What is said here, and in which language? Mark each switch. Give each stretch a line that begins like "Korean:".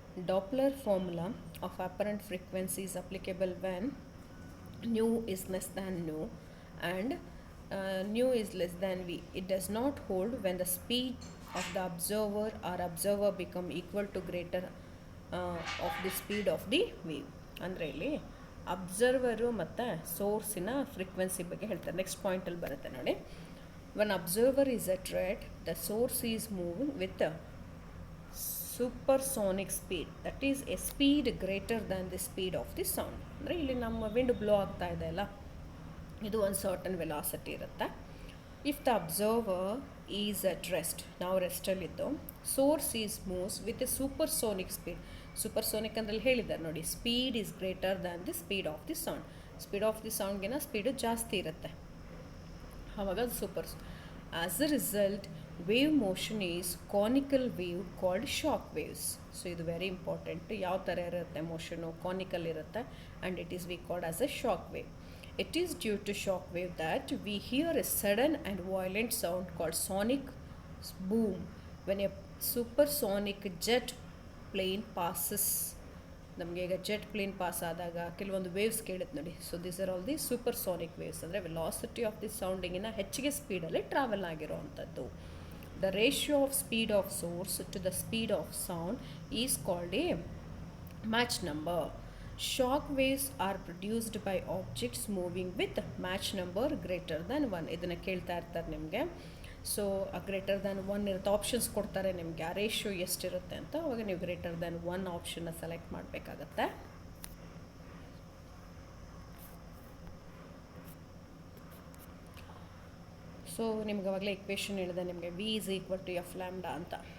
English: Doppler formula of apparent frequency is applicable when nu is less than nu and nu is less than v. It does not hold when the speed of the observer or observer become equal to greater of the speed of the wave.
Kannada: ಅಂದರೆ ಇಲ್ಲಿ observer ಮತ್ತು ಸೋರ್ಸಿನ frequency ಬಗ್ಗೆ ಹೇಳ್ತಾರೆ. Next ಪಾಯಿಂಟಲ್ಲಿ ಬರುತ್ತೆ ನೋಡಿ.
English: when observer is at rest, the source is moving with a supersonic speed, that is a speed greater than the speed of the sound.
Kannada: ಅಂದರೆ ಇಲ್ಲಿ ನಮ್ಮ ವಿಂಡ್ ಬ್ಲೋ ಆಗ್ತಾ ಇದೆ ಅಲ್ಲ, ಇದು ಒಂದು ಸರ್ಟನ್ ವೆಲಾಸಿಟಿ ಇರುತ್ತೆ.
English: if the observer is at rest,
Kannada: ನಾವು ರೆಸ್ಟಲ್ಲಿದ್ದು,
English: Source is moves with a supersonic speed.
Kannada: Supersonic ಅಂದ್ರಲ್ಲಿ ಹೇಳಿದ್ದಾರೆ ನೋಡಿ,
English: Speed is greater than the speed of the sound. Speed of the
Kannada: ಸೌಂಡ್ಗಿನ speed ಜಾಸ್ತಿ ಇರುತ್ತೆ, ಆವಾಗ ಅದು super.
English: As a result wave motion is conical wave called shock waves. So ಇದು very important.
Kannada: ಯಾವ ಥರ ಇರುತ್ತೆ ಮೋಷನು? ಕಾನಿಕಲ್ ಇರುತ್ತೆ,
English: And it is we called as a shock wave. It is due to shock wave that we hear a sudden and violent sound called sonic boom when a supersonic jet plane passes.
Kannada: ನಮಗೆ ಈಗ jet plane pass ಆದಾಗ ಕೆಲವೊಂದು waves ಕೇಳುತ್ತೆ ನೋಡಿ.
English: so these are all the supersonic waves,
Kannada: ಅಂದರೆ velocity of the ಸೌಂಡಿಗಿನ ಹೆಚ್ಚಿಗೆ ಸ್ಪೀಡಲ್ಲಿ travel ಆಗಿರೋ ಅಂಥದ್ದು.
English: The ratio of speed of source to the speed of sound is called a mach number. Shock waves are produced by objects moving with match number greater than 1.
Kannada: ಇದನ್ನು ಕೇಳ್ತಾ ಇರ್ತಾರೆ ನಿಮಗೆ.
English: so greater than 1
Kannada: ಇರುತ್ತೆ, options ಕೊಡ್ತಾರೆ ನಿಮಗೆ ಆ ratio ಎಷ್ಟಿರುತ್ತೆ ಅಂತ. ಅವಾಗ ನೀವು ಗ್ರೇಟರ್ ದ್ಯಾನ್ 1 ಆಪ್ಷನ್ನ ಸೆಲೆಕ್ಟ್ ಮಾಡಬೇಕಾಗತ್ತೆ. ಸೊ ನಿಮ್ಗೆ ಅವಾಗಲೇ ಇಕ್ವೇಷನ್ ಹೇಳಿದೆ ನಿಮಗೆ,
English: V is equal to F lambda
Kannada: ಅಂತ.